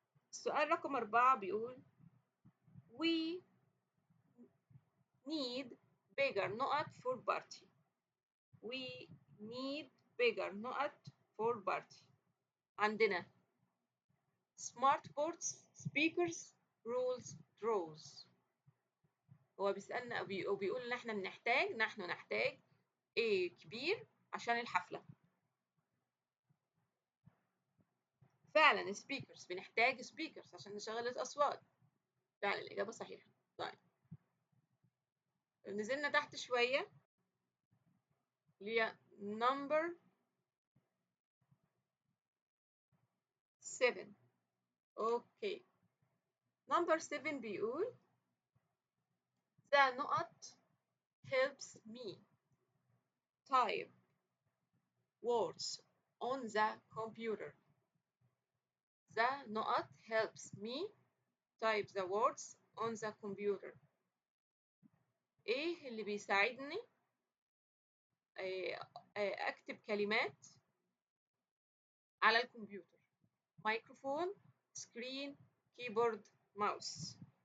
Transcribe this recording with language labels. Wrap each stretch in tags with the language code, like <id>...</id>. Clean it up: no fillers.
<en>السؤال رقم 4 بيقول we need bigger نقط for party. We need bigger نقط for party. عندنا smart boards, speakers, rules, draws.</en> <ar>هو بيسألنا وبيقول إن إحنا نحن نحتاج إيه كبير عشان الحفلة. فعلا speakers، بنحتاج speakers عشان نشغل الأصوات. فعلا الإجابة صحيحة. طيب نزلنا تحت شوية اللي هي number 7. أوكي.</ar> <en>number 7 بيقول the نقط helps me type words on the computer. The نقط helps me type the words on the computer. ايه اللي بيساعدني</en> <ar>أكتب كلمات على الكمبيوتر. مايكروفون، سكرين، كيبورد، ماوس.</ar>